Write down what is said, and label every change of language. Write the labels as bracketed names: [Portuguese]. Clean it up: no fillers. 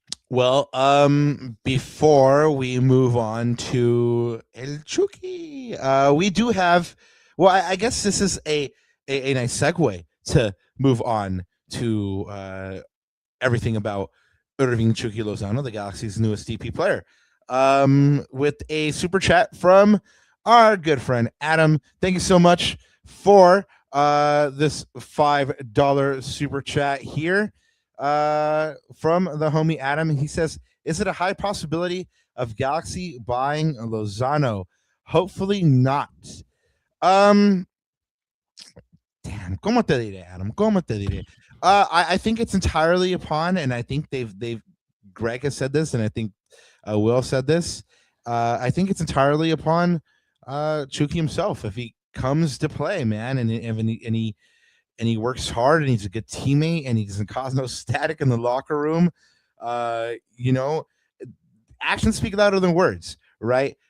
[English] Well, before we move on to El Chucky, we do have, well, I guess this is a nice segue to move on to everything about Irving Chucky Lozano, the Galaxy's newest DP player, with a super chat from our good friend Adam. Thank you so much for this $5 super chat here. from the homie Adam. He says, "Is it a high possibility of Galaxy buying Lozano? Hopefully not." [Spanish] Um, Damn, ¿cómo te diré, Adam? ¿Cómo te diré? [English] I think it's entirely upon, and I think they've Greg has said this, and I think Will said this. I think it's entirely upon Chucky himself. If he comes to play, man, and he works hard, and he's a good teammate, and he doesn't cause no static in the locker room, you know, actions speak louder than words, right?